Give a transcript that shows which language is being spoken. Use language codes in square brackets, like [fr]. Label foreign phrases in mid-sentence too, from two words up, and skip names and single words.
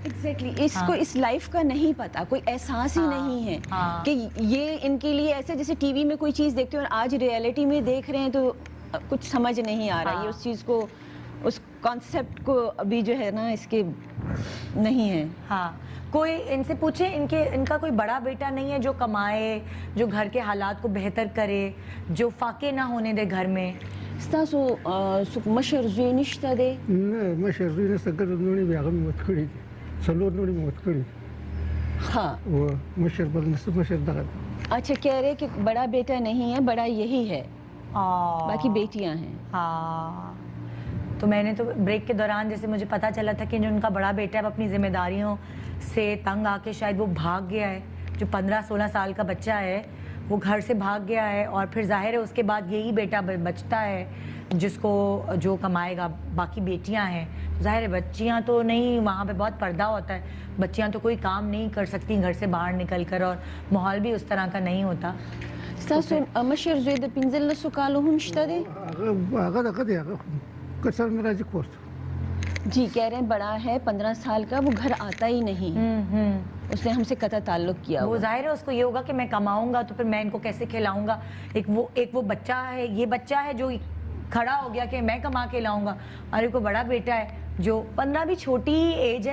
[ur] ایگزیکٹلی اس کو اس لائف کا نہیں پتا, کوئی احساس ہی نہیں ہے کہ یہ ان کے لیے ایسے جیسے ٹی وی میں کوئی چیز دیکھتے ہیں اور آج ریئلٹی میں دیکھ رہے ہیں تو کچھ سمجھ نہیں آ رہا. یہ اس چیز کو, اس کانسیپٹ کو ابھی جو ہے نا اس کے نہیں ہے. ہاں کوئی ان سے پوچھے ان کا کوئی بڑا بیٹا نہیں ہے جو کمائے, جو گھر کے حالات کو بہتر کرے, جو فاقے نہ ہونے دے گھر میں؟ [ps] ستاسو مشر زوی نشته دی؟ نه مشر زوی نشته, ګرد نوڼې بیا هغه مې وت کړي دي, 4 نوڼې مې وت کړي دي. [ur] ہاں [ps] و مشر بل نشته, مشر دغه دی. [ur] اچھا کہہ رہے کہ بڑا بیٹا نہیں ہے, بڑا یہی ہے, باقی بیٹیاں ہیں. ہاں تو میں نے تو بریک کے دوران جیسے مجھے پتا چلا تھا کہ جو ان کا بڑا بیٹا ہے وہ اپنی ذمہ داریوں سے تنگ آ کے شاید وہ بھاگ گیا ہے, جو 15-16 سال کا بچہ ہے وہ گھر سے بھاگ گیا ہے, اور پھر ظاہر ہے اس کے بعد یہی بیٹا بچتا ہے جس کو جو کمائے گا, باقی بیٹیاں ہیں. ظاہر ہے بچیاں تو نہیں, وہاں پہ بہت پردہ ہوتا ہے, بچیاں تو کوئی کام نہیں کر سکتی گھر سے باہر نکل کر, اور ماحول بھی اس طرح کا نہیں ہوتا. [ps] ستاسو مشر زوی د 15 کالو هم شته دی؟ هغه دغه دی, هغه کسر نه راځي کور ته. [ur] جی کہہ رہے ہیں بڑا ہے 15 سال کا, وہ گھر آتا ہی نہیں, اس نے ہم سے قطع تعلق کیا. وہ ظاہر ہے اس کو یہ ہوگا کہ میں کماؤں گا تو پھر میں ان کو کیسے کھلاؤں گا. ایک وہ بچہ ہے, یہ بچہ ہے جو کھڑا ہو گیا کہ میں کما کے لاؤں گا, اور ایک وہ بڑا بیٹا ہے جو 15 بھی چھوٹی ایج ہے.